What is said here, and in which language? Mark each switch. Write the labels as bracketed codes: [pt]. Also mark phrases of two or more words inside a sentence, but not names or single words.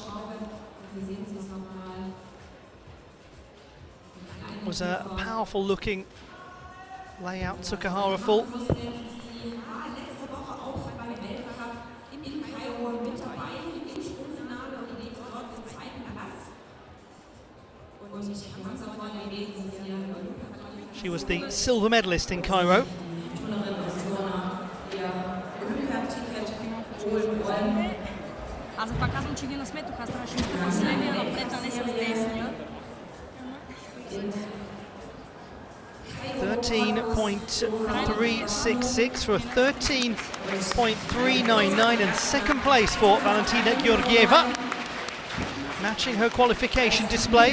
[en] It was a powerful looking layout, Tsukahara full. She was the silver medalist in Cairo. [bg] Аз пак казвам, че ги насметох, аз трябваше да сте последния напред, а не с десния. [en] 13.366 for a 13.399, and second place for Valentina Georgieva, matching her qualification display.